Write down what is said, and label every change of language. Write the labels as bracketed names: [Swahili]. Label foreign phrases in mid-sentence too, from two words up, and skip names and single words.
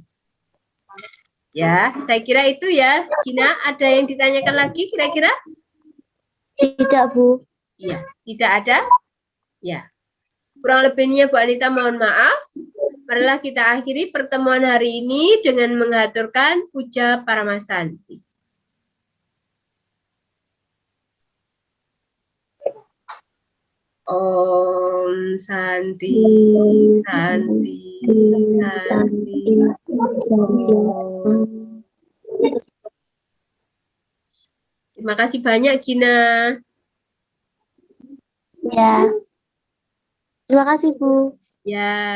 [Indonesian] Ya, saya kira itu ya. Gina, ada yang ditanyakan lagi kira-kira? Tidak, Bu. Ya, tidak ada? Ya. Kurang lebihnya Bu Anita mohon maaf. Marilah kita akhiri pertemuan hari ini dengan menghaturkan puja Paramasanti. [Sanskrit] Om Santi. [Indonesian] Terima kasih banyak Gina. Ya. Terima kasih, Bu. Ya.